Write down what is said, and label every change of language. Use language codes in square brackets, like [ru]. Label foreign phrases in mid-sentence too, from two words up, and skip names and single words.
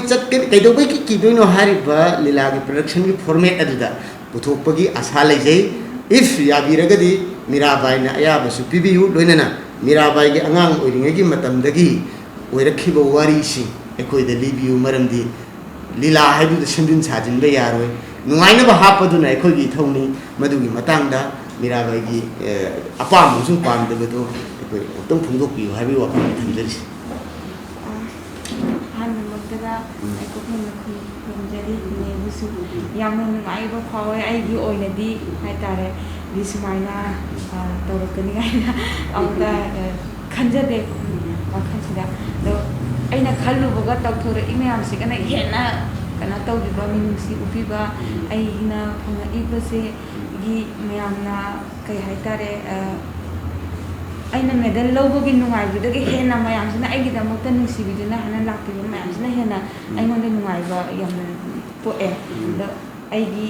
[mni] chatke kaidamoi ki doino hariba Leela gi production gi format aduda puthokpagi asa leijai if yabiragadi MIRABAI na ayaba su pibiu loinana MIRABAI gi angang oiringai gi matamdagi oirakhiba wari si ekoi da libiu maramdi Leela haidu da sindin sajin be yaroi nungaina ba hapaduna ekoi gi thongni madugi matangda MIRABAI gi apam sum pam de beto ekoi tong phungdok pi haibi wa pam thamjari han mokda eko phun khunjari ne busu yamna nungai ba phawe ai gi oinadi haitare dismaina tawrakani gaina auda khanjade wakhansida do aina khallubaga tawthore imyam se kana hena kana tawdiba minungsi upiba aina phanga ibase gi myamna kai haitare aina medal lawbogi nungaibida gi hena mayamsina aigi damakta nungsibiduna hana laktiba mayamsina hena aingonda nungaiba yamna poe do aigi